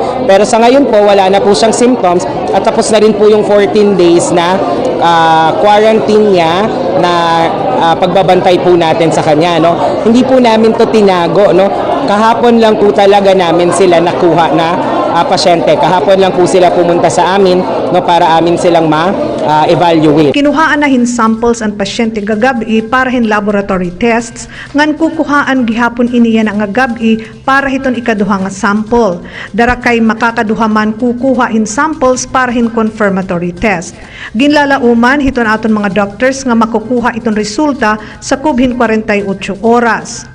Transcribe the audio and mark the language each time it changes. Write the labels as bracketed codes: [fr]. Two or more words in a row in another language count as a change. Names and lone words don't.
[tl] Pero sa ngayon po, wala na po siyang symptoms at tapos na rin po yung 14 days na quarantine niya na pagbabantay po natin sa kanya. Hindi po namin to tinago. Kahapon lang po talaga namin sila nakuha na pasyente. Kahapon lang po sila pumunta sa amin para amin silang ma-evaluate. [war] Kinuhaan na hin samples ang pasyente gagabi para hin [en] laboratory tests [war] ngan kukuhaan gihapon iniya nga gabi para hiton ikaduha nga sample. Dara kay makakaduha man kukuha hin samples para hin [en] confirmatory test. [war] Ginlalauman hiton aton mga doctors nga makukuha iton resulta sa kubhin 48 oras.